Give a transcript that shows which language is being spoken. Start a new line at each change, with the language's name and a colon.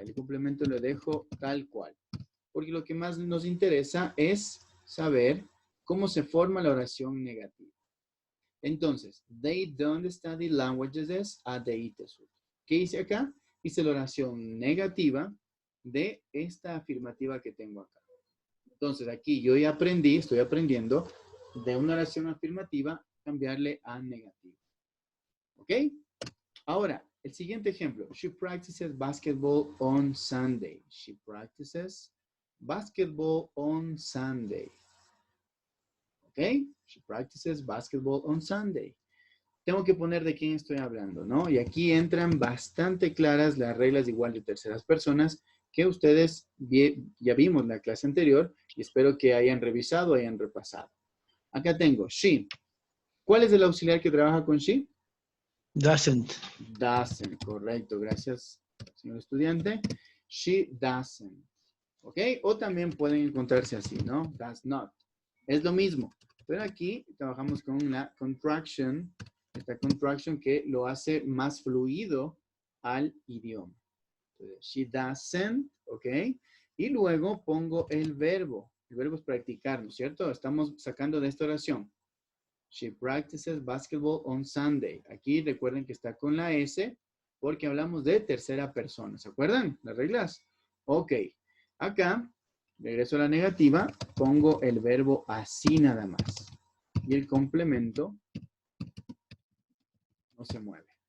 Spanish: El complemento lo dejo tal cual. Porque lo que más nos interesa es saber cómo se forma la oración negativa.
English: Entonces, they don't study languages at the ITESUT.
Spanish: ¿Qué hice acá? Hice la oración negativa de esta afirmativa que tengo acá. Entonces, aquí yo ya aprendí, estoy aprendiendo de una oración afirmativa cambiarle a negativa. ¿Ok? Ahora, el siguiente ejemplo.
English: She practices basketball on Sunday. She practices basketball on Sunday. ¿Ok? She practices basketball on Sunday.
Spanish: Tengo que poner de quién estoy hablando, ¿no? Y aquí entran bastante claras las reglas igual de terceras personas que ustedes ya vimos en la clase anterior y espero que hayan revisado, hayan repasado. Acá tengo she. ¿Cuál es el auxiliar que trabaja con she?
English: Doesn't.
Spanish: Doesn't, correcto. Gracias, señor estudiante.
English: She doesn't.
Spanish: ¿Ok? O también pueden encontrarse así, ¿no? Does not. Es lo mismo. Pero aquí trabajamos con la contraction. Esta contraction que lo hace más fluido al idioma. Entonces,
English: she doesn't,
Spanish: ¿ok? Y luego pongo el verbo. El verbo es practicar, ¿no es cierto? Estamos sacando de esta oración.
English: She practices basketball on Sunday.
Spanish: Aquí recuerden que está con la S porque hablamos de tercera persona. ¿Se acuerdan las reglas? Ok. Acá, regreso a la negativa, pongo el verbo así nada más. Y el complemento no se mueve.